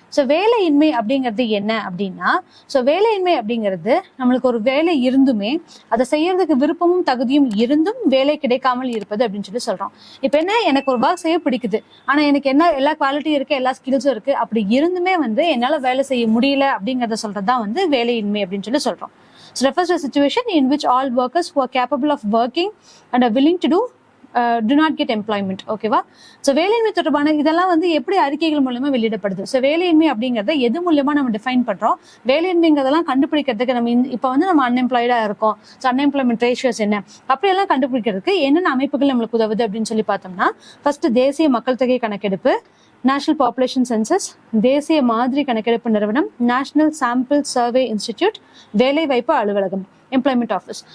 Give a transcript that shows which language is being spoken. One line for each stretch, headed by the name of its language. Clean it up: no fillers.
Tamil: So வேலையின்மை அப்படிங்கிறது என்ன அப்படின்னா, ஸோ வேலையின்மை அப்படிங்கிறது நம்மளுக்கு ஒரு வேலை இருந்துமே அதை செய்யறதுக்கு விருப்பமும் தகுதியும் இருந்தும் வேலை கிடைக்காமல் இருப்பது அப்படின்னு சொல்லி சொல்றோம். இப்போ என்ன, எனக்கு ஒரு ஒர்க் செய்ய பிடிக்குது, ஆனா எனக்கு என்ன எல்லா குவாலிட்டியும் இருக்கு, எல்லா ஸ்கில்ஸும் இருக்கு, அப்படி இருந்துமே என்னால வேலை செய்ய முடியல அப்படிங்கறத சொல்றதுதான் வேலையின்மை அப்படின்னு சொல்லி சொல்றோம்.
English: So refers to a situation in which all workers who are capable of working and are willing to do not get employment.
Tamil: ஓகேவா? ஸோ வேலையின்மை தொடர்பான இதெல்லாம் எப்படி அறிக்கைகள் மூலமா வெளியிடப்படுது. ஸோ வேலையின்மை அப்படிங்கறத எது மூலமா நம்ம டிஃபைன் பண்றோம், வேலையின்மைங்கிறதெல்லாம் கண்டுபிடிக்கிறதுக்கு நம்ம இப்போ நம்ம அன்எம்ப்ளாய்டா இருக்கோம், ஸோ அன்எம்ப்ளாய்மெண்ட் ரேஷியோஸ் என்ன அப்படியெல்லாம் கண்டுபிடிக்கிறதுக்கு என்னென்ன அமைப்புகள் நம்மளுக்கு உதவுது அப்படின்னு சொல்லி பார்த்தோம்னா, ஃபர்ஸ்ட் தேசிய மக்கள் தொகை கணக்கெடுப்பு, நேஷனல் பாப்புலேஷன் சென்சஸ், தேசிய மாதிரி கணக்கெடுப்பு நிறுவனம், நேஷனல் சாம்பிள் சர்வே இன்ஸ்டிடியூட், வேலைவாய்ப்பு அலுவலகம், எம்ப்ளாய்மெண்ட் ஆஃபீஸ்.